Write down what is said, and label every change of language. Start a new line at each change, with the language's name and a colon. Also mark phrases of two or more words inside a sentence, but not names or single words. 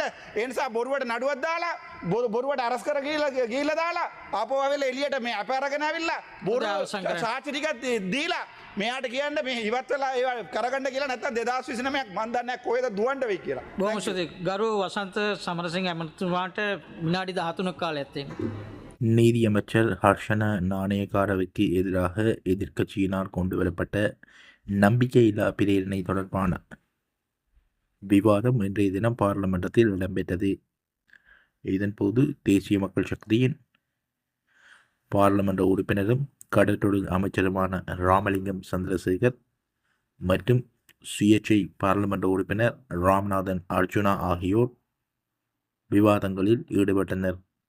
Sinhala: ඒ නිසා බොරුවට නඩුවක් දාලා බොරුවට අරස් කර ගිහිල්ලා දාලා ආපහු ආවෙලා එළියට මේ අප අරගෙන ආවිල්ලා බොරු සාක්ෂි ටිකක් දීලා මෙයාට කියන්න මේ ඉවත් වෙලා ඒවා කරගන්න කියලා නැත්තම් 2029ක් මන් දන්නේ නැහැ කොහෙද දුවන්න වෙයි කියලා. බොහොම ස්තුතියි. ගරු වසන්ත සමරසිංහ ඇමතිතුමාට විනාඩි 13ක් කාලයක් තියෙනවා.
Tamil: நீதியமைச்சர் ஹர்ஷன நாணயக்காரவுக்கு எதிராக எதிர்க்கட்சியினால் கொண்டுவரப்பட்ட நம்பிக்கையில்லா பிரேரணை தொடர்பான விவாதம் இன்றைய தினம் பார்லிமெண்டத்தில் இடம்பெற்றது. இதன்போது தேசிய மக்கள் சக்தியின் பார்லிமெண்ட் உறுப்பினரும் கடற்றொழில் அமைச்சருமான ராமலிங்கம் சந்திரசேகர் மற்றும் சுயேட்சை பார்லிமெண்ட் உறுப்பினர் ராம்நாதன் அர்ஜுனா ஆகியோர் விவாதங்களில் ஈடுபட்டனர்.